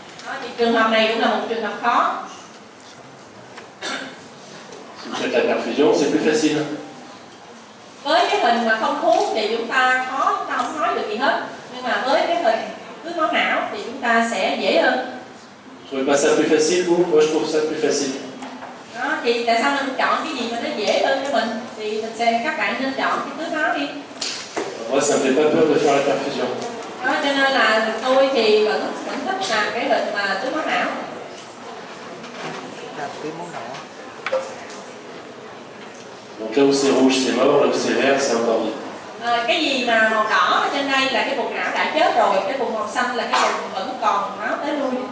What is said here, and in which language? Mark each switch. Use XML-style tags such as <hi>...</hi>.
<vi>Đó, thì trường hợp này cũng là một trường hợp khó.</vi> <fr>Si vous faites la perfusion, c'est plus facile.</fr> <vi>Với cái hình mà không thuốc thì chúng ta khó, chúng ta không nói được gì hết. Nhưng mà với cái hình tưới máu não thì chúng ta sẽ dễ hơn.</vi> <fr>Vous trouvez pas ça plus facile, vous? Moi, je trouve ça plus facile.</fr> <vi>Đó, thì tại sao mình chọn cái gì mà nó dễ hơn cho mình? Thì các bạn nên chọn cái tưới máu đi.</vi> <fr>Moi, ça me fait pas peur de faire la perfusion.</fr> <vi>Đó, cho nên là tôi thì vẫn thích làm cái hình mà tưới máu não. Làm tưới máu não.</vi> <fr>Donc là où c'est rouge, c'est mort, là où c'est vert, c'est encore vivant.</fr> <vi>Cái gì mà màu đỏ ở trên đây là cái vùng não đã chết rồi, cái vùng màu xanh là cái vùng vẫn còn máu tới lui.</vi>